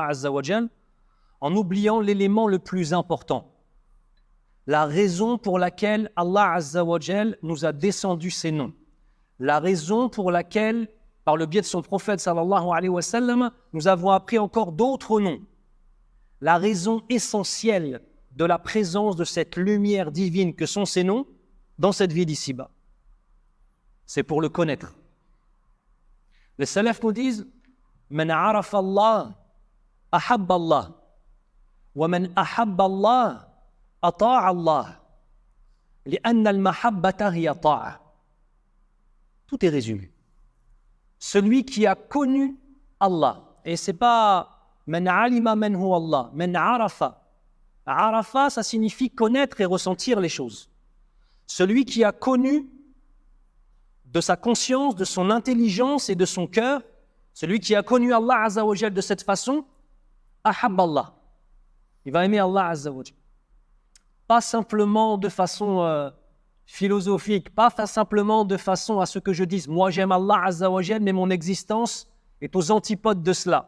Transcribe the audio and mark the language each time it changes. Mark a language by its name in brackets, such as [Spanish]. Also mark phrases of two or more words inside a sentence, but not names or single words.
[Arabic] عز وجل, [French] en oubliant l'élément le plus important, la raison pour laquelle Allah [Arabic] عز وجل [French] nous a descendu ces noms, la raison pour laquelle, par le biais de son prophète [Arabic] صلى الله عليه وسلم, [French] nous avons appris encore d'autres noms, la raison essentielle de la présence de cette lumière divine que sont ces noms dans cette vie d'ici-bas. C'est pour le connaître. Les salafs nous disent [Arabic] من عرف الله، أحب الله. ومن أحب الله، أطاع الله. لأن المحبة هي طاعة. [French] Tout est résumé. Celui qui a connu Allah. Et c'est pas [Arabic] من علم من هو الله. من عرف. Arafa, [French] ça signifie connaître et ressentir les choses. Celui qui a connu de sa conscience, de son intelligence et de son cœur, celui qui a connu Allah [Arabic] عز وجل [French] de cette façon, [Arabic] أحب الله. [French] Il va aimer Allah [Arabic] عز وجل. [French] Pas simplement de façon philosophique, pas simplement de façon à ce que je dise, moi j'aime Allah [Arabic] عز وجل, [French] mais mon existence est aux antipodes de cela.